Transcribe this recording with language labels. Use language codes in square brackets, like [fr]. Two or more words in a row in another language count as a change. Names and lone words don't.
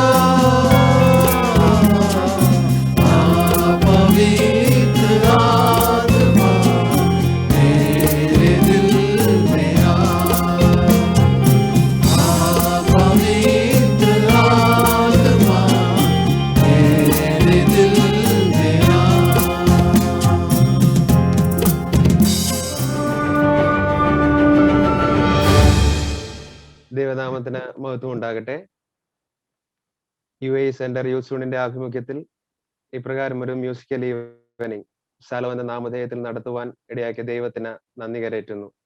[hi] पवित्र आत्मा मेरे दिल में आ, पवित्र आत्मा मेरे दिल में आ। [ml] ദൈവനാമത്തിന് മഹത്വം ഉണ്ടാകട്ടെ. UAE സെന്റർ യൂത്ത് യൂണിയന്റെ ആഭിമുഖ്യത്തിൽ ഇപ്രകാരം ഒരു [en] musical evening [ml] ശാലോ എന്ന നാമധേയത്തിൽ നടത്തുവാൻ ഇടയാക്കിയ ദൈവത്തിന് നന്ദി കരേറ്റുന്നു.